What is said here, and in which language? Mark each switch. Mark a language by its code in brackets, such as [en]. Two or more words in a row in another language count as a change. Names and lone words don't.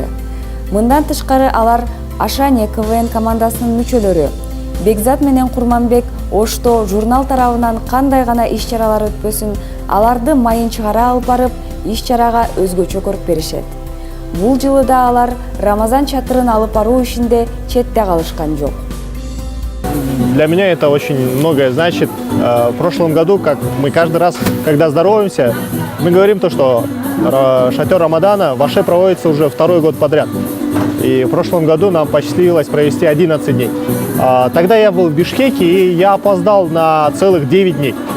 [ky] Мындан тышкары алар Ашане КВН командасынын мүчөлөрү. Бекзат менен Курманбек Ошто журнал тарабынан кандай гана иш-чаралар өтпөсүн, аларды майын чыгара алып барып, иш-чарага өзгөчө көрүп беришет. Бул жылы да алар Рамазан чатырын алып баруу ишинде четте калышкан жок. [ru] Для меня это очень многое значит. В прошлом году, как мы каждый раз, когда здороваемся, мы говорим то, что шатер Рамадана в Оше проводится уже 2-й год подряд. И в прошлом году нам посчастливилось провести 11 дней. Тогда я был в Бишкеке, и я опоздал на целых 9 дней.